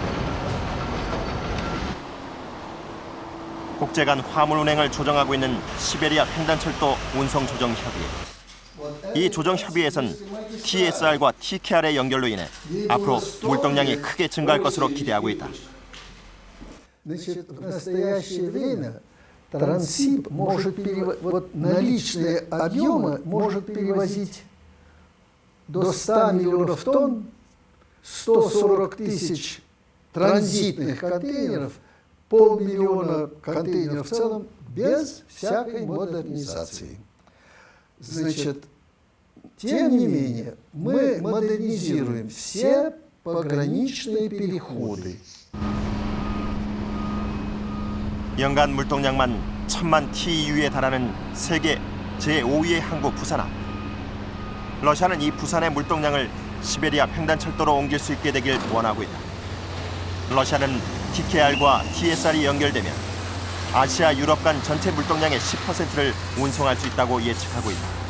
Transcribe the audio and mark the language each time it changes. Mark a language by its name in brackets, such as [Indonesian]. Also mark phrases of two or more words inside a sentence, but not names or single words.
[Korean] 국제 간 화물 운행을 조정하고 있는 시베리아 횡단철도 운송조정협의회. 이 조정협의회에선 TSR과 TKR의 연결로 인해 앞으로 물동량이 크게 증가할 것으로 기대하고 있다. [Russian] Транссиб может вот наличные объемы может перевозить до 100 миллионов тонн, 140 тысяч транзитных контейнеров, 500 000 контейнеров в целом без всякой модернизации. Значит, тем не менее, мы модернизируем все пограничные переходы. [Korean] 연간 물동량만 1000만 TEU에 달하는 세계 제5위의 항구 부산항. 러시아는 이 부산의 물동량을 시베리아 횡단철도로 옮길 수 있게 되길 원하고 있다. 러시아는 TKR과 TSR이 연결되면 아시아, 유럽 간 전체 물동량의 10%를 운송할 수 있다고 예측하고 있다.